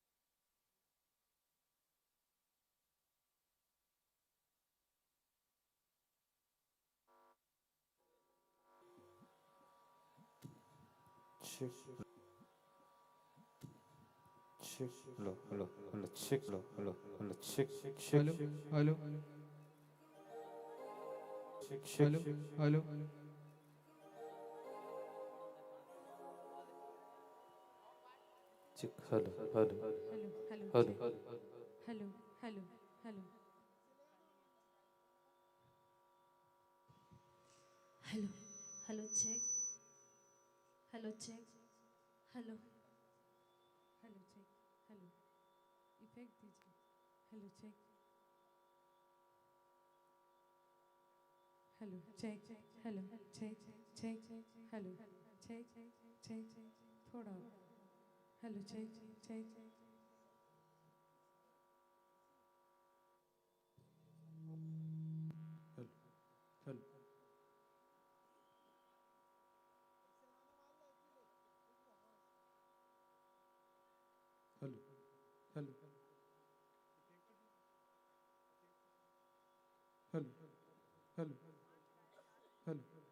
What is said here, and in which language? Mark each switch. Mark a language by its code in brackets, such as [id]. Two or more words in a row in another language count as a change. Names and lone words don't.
[en] check check hello hello hello check hello hello hello check check hello hello check हेलो check हेलो check hello hello hello hello hello hello hello hello hello hello check hello check hello hello check hello [hi] इफेक्ट दीजिए [en] hello check hello check hello check check hello check check थोड़ा hello check check hello hello hello hello hello hello